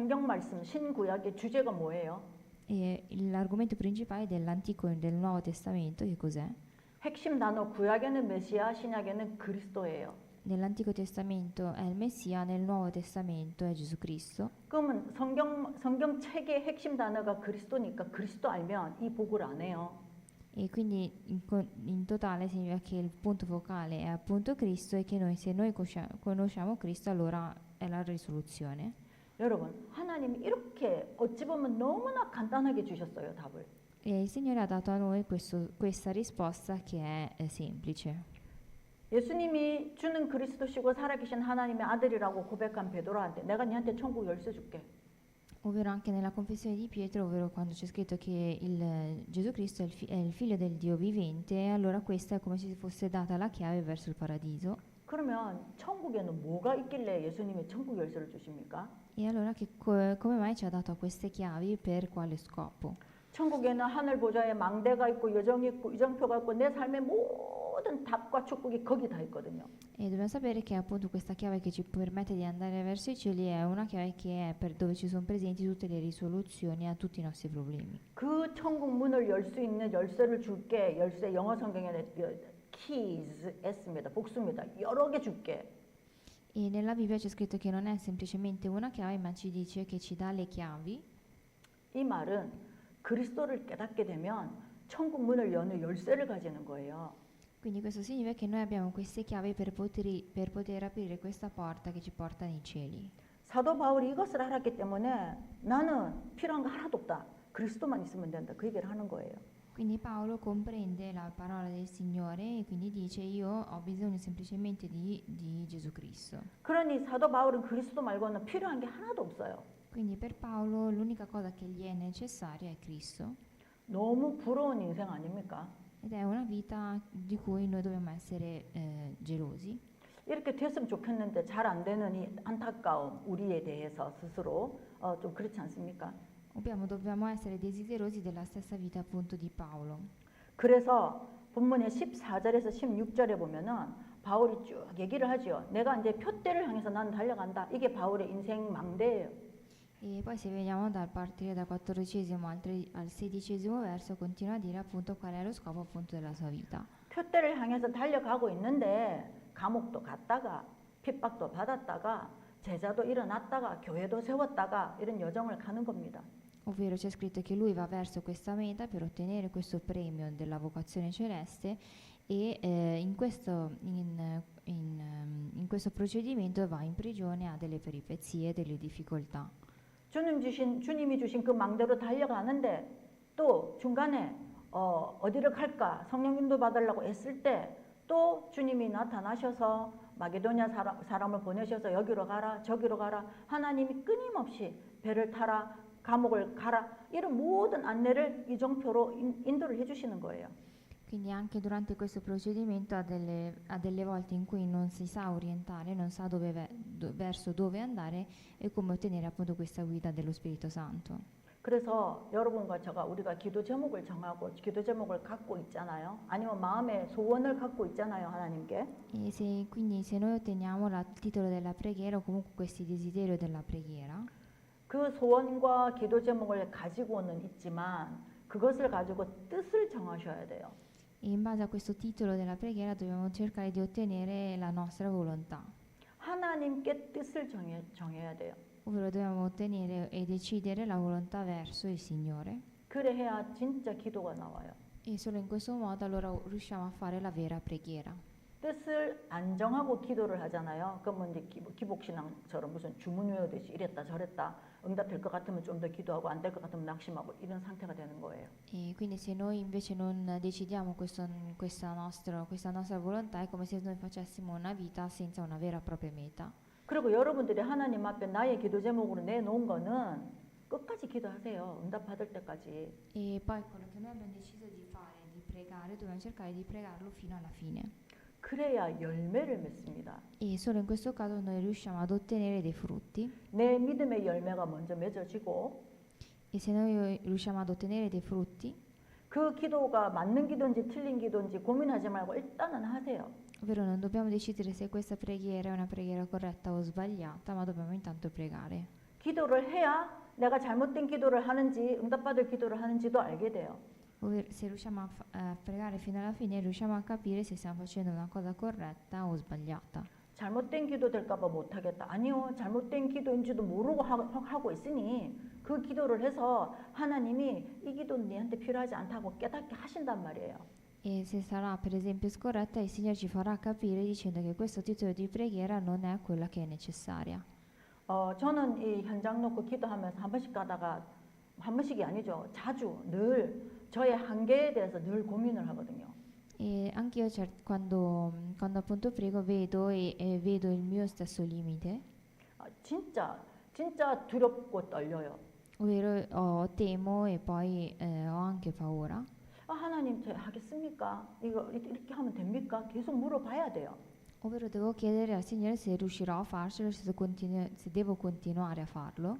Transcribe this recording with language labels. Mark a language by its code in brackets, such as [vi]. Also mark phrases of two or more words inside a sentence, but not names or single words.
[ko] 그리고 성경 말씀 신구약의 주제가 뭐예요? [it] E l'argomento principale dell'Antico e del Nuovo Testamento che cos'è? [ko] 핵심 단어 구약에는 메시아, 신약에는 그리스도예요. [it] Nell'Antico Testamento è il Messia, nel Nuovo Testamento è Gesù Cristo. [ko] 그러면 성경 책의 핵심 단어가 그리스도니까 그리스도 알면 이 복을 안 해요. [it] E quindi in totale significa che il punto focale è appunto Cristo e che se noi conosciamo Cristo allora è la risoluzione. [ko] 여러분, 하나님이 이렇게 어찌 보면 너무나 간단하게 주셨어요, 답을. [it] E il Signore ha dato a noi questa risposta che è semplice. [ko] 예수님이 주는 그리스도시고 살아계신 하나님의 아들이라고 고백한 베드로한테 내가 네한테 천국 열쇠 줄게. [it] Ovvero anche nella confessione di Pietro, ovvero quando c'è scritto che Gesù Cristo è il figlio del Dio vivente, allora questa è come se fosse data la chiave verso il paradiso. [ko] 그러면 천국에는 뭐가 있길래 예수님이 천국 열쇠를 주십니까? [it] E allora come mai ci ha dato queste chiavi, per quale scopo? [ko] 천국에는 하늘 보좌에 망대가 있고 여정이 있고 이정표가 있고 내 삶의 모든 답과 축복이 거기 다 있거든요. [it] E dobbiamo sapere che appunto questa chiave che ci permette di andare verso i cieli è una chiave che è per dove ci sono presenti tutte le risoluzioni a tutti i nostri problemi. [ko] 그 천국 문을 열 수 있는 열쇠를 줄게. 열쇠 영어 성경에는 [en] keys S [ko] 입니다. 복수입니다. 여러 개 줄게. [it] E nella Bibbia c'è scritto che non è semplicemente una chiave, ma ci dice che ci dà le chiavi. [ko] 이 말은 그리스도를 깨닫게 되면 천국 문을 여는 열쇠를 가지는 거예요. [it] Quindi questo significa che noi abbiamo queste chiavi per poter aprire questa porta che ci porta nei cieli. [ko] 사도 바울이 이것을 알았기 때문에 나는 필요한 거 하나도 없다. 그리스도만 있으면 된다. 그 얘기를 하는 거예요. [it] Quindi Paolo comprende la parola del Signore e quindi dice io ho bisogno semplicemente di Gesù Cristo. [ko] 그러니 사도 바울은 그리스도 말고는 필요한 게 하나도 없어요. [it] Quindi per Paolo l'unica cosa che gli è necessaria è Cristo. [ko] 너무 부러운 인생 아닙니까? [it] Ed è una vita di cui noi dobbiamo essere gelosi. [ko] 이렇게 됐으면 좋겠는데 잘 안 되는 이 안타까움 우리에 대해서 스스로 좀 그렇지 않습니까? [it] Dobbiamo essere desiderosi della stessa vita appunto di Paolo. [ko] 그래서 본문의 14절에서 16절에 보면은 바울이 쭉 얘기를 하죠. 내가 이제 표대를 향해서 나는 달려간다. 이게 바울의 인생 망대예요. [it] E poi se vediamo dal partire dal 14esimo al 16esimo verso continua a dire appunto qual è lo scopo appunto della sua vita. [ko] 표대를 향해서 달려가고 있는데 감옥도 갔다가 핍박도 받았다가 제자도 일어났다가 교회도 세웠다가 이런 여정을 가는 겁니다. [it] Ovvero c'è scritto che lui va verso questa meta per ottenere questo premio della vocazione celeste e in questo procedimento va in prigione, ha delle peripezie, delle difficoltà. [ko] 주님이 주신 그 망대로 달려가는데 또 중간에 어디를 갈까 성령 인도 받으려고 애쓸 때 또 주님이 나타나셔서 마게도냐 사람을 보내셔서 여기로 가라 저기로 가라 하나님이 끊임없이 배를 타라 감옥을 가라 이런 모든 안내를 이정표로 인도를 해주시는 거예요. [it] Quindi anche durante questo procedimento ha delle volte in cui non si sa orientare, non sa verso dove andare e come ottenere appunto questa guida dello Spirito Santo. [ko] 그래서 여러분과 우리가 기도 제목을 정하고 기도 제목을 갖고 있잖아요. 아니면 마음의 소원을 갖고 있잖아요, 하나님께. [it] E quindi se noi otteniamo il titolo della preghiera o comunque questi desideri della preghiera, [ko] 그 소원과 기도 제목을 가지고는 있지만 그것을 가지고 뜻을 정하셔야 돼요. [it] e in base a questo titolo della preghiera dobbiamo cercare di ottenere la nostra volontà. [ko] 하나님께 뜻을 정해야 돼요. [it] Ovvero dobbiamo ottenere e decidere la volontà verso il Signore. [ko] 그래야 진짜 기도가 나와요. [it] E solo in questo modo allora riusciamo a fare la vera preghiera. [ko] 뜻을 안 정하고 기도를 하잖아요. 그러면 이제 기복신앙처럼 무슨 주문 외우듯이 이랬다 저랬다 응답될 것 같으면 좀 더 기도하고 안 될 것 같으면 낙심하고 이런 상태가 되는 거예요. [it] E quindi se noi invece non decidiamo questa nostra volontà è come se noi facessimo una vita senza una vera e propria meta. [ko] 그리고 여러분들이 하나님 앞에 나의 기도 제목으로 내놓은 거는 끝까지 기도하세요. 응답 받을 때까지. [it] E poi quello che noi abbiamo deciso di fare, di pregare, dobbiamo cercare di pregarlo fino alla fine. [ko] 그래야 열매를 맺습니다. [it] E solo in questo caso noi riusciamo ad ottenere dei frutti. [ko] 내 믿음의 열매가 먼저 맺어지고 [it] E se noi riusciamo ad ottenere dei frutti, [ko] 그 기도가 맞는 기도인지 틀린 기도인지 고민하지 말고 일단은 하세요. [it] ovvero non dobbiamo decidere se questa preghiera è una preghiera corretta o sbagliata, ma dobbiamo intanto pregare. [ko] 기도를 해야 내가 잘못된 기도를 하는지 응답받을 기도를 하는지도 알게 돼요. [it] Se riusciamo a pregare fino alla fine, riusciamo a capire se stiamo facendo una cosa corretta o sbagliata. [ko] 잘못된 기도 될까봐 못하겠다. 아니요, 잘못된 기도인지도 모르고 하고 있으니 그 기도를 해서 하나님이 이 기도는 니한테 필요하지 않다고 깨닫게 하신단 말이에요. [it] E se sarà per esempio scorretta, il Signore ci farà capire dicendo che questo titolo di preghiera non è quella che è necessaria. [ko] 저는 이 현장 놓고 기도하면서 한 번씩 가다가 한 번씩이 아니죠. 자주 늘 저의 한계에 대해서 늘 고민을 하거든요. [it] E anch'io quando appunto prego vedo e vedo il mio stesso limite, [ko] 진짜 두렵고 떨려요. [it] ovvero temo e poi ho anche paura. [ko] 하나님 저 하겠습니까? 이거 이렇게 하면 됩니까? 계속 물어봐야 돼요. [it] Ovvero devo chiedere al Signore se riuscirò a farcelo, se devo continuare a farlo.